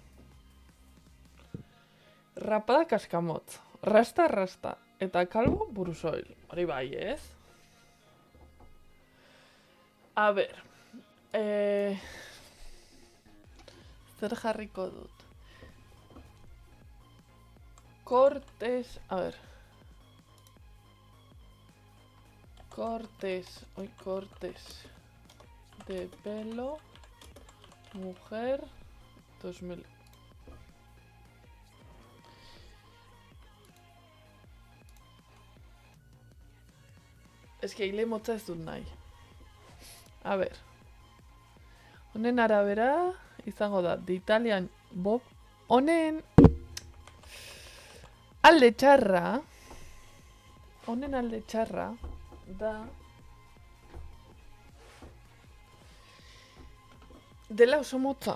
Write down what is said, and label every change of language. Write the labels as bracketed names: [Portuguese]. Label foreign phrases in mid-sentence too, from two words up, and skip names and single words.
[Basque] Rapada kaskamotz. Rasta. Eta kalbo burusoil. Hori bai, ez? [Spanish] A ber. [Basque] Zer jarriko dut? [Spanish] Cortes, a ver. Cortes de pelo, mujer, 2000. Es que [Basque] hile motza ez dut nahi. [Spanish] A ver. [Basque] Honen arabera, izango da, de Italian Bob. Honen alde txarra da dela oso motza.